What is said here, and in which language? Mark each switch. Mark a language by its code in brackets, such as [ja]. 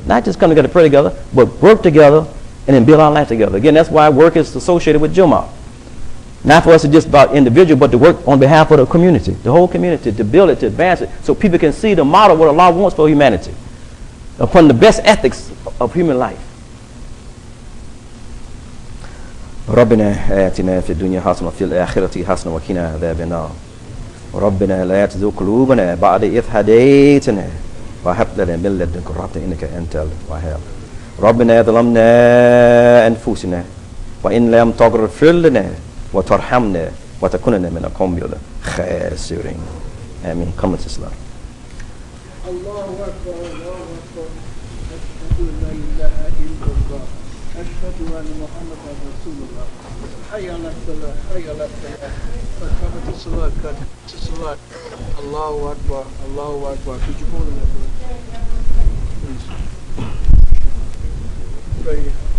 [en] Not just come together to pray together, but work together and then build our life together. Again, that's why work is associated with Jumah. Not for us to just about individual, but to work on behalf of the community, the whole community, to build it, to advance it, so people can see the model of what Allah wants for humanity, upon the best ethics of human life. [ar] ربنا آتنا في الدنيا حسنة وفي الآخرة حسنة وقنا عذاب النار. ربنا لا تزغ قلوبنا بعد إذ هديتنا وهب لنا من لدنك رحمة إنك أنت الوهاب. ربنا ظلمنا أنفسنا وإن لم تغفر لنا وترحمنا وتكوننا من القوم الخاسرين. [en] آمين. Come to Islam. [ar] الله أكبر الله أكبر أشهد أن لا إله إلا الله أشهد أن محمدا رسول الله حي على الصلاة حي على الصلاة قامت الصلاة قامت الصلاة الله أكبر الله أكبر. [en] Could you hold that please? Right here.